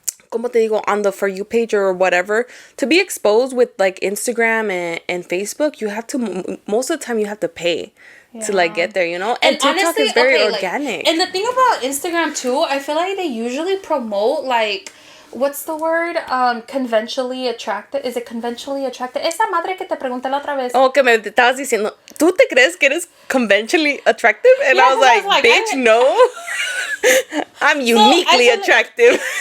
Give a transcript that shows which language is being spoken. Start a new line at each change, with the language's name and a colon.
English: como te digo, on the For You page or whatever, to be exposed with like Instagram and Facebook, you have to, most of the time you have to pay to like get there, you know? And TikTok honestly, is very organic. Like, and the thing about Instagram too, I feel like they usually promote like, what's the word? Conventionally attractive. Is it conventionally attractive?
Spanish: Esa madre que te pregunté la otra vez. Oh, que me estabas diciendo, ¿tú te crees que eres conventionally attractive?
English: And yeah, I was like, bitch, no. I'm uniquely attractive.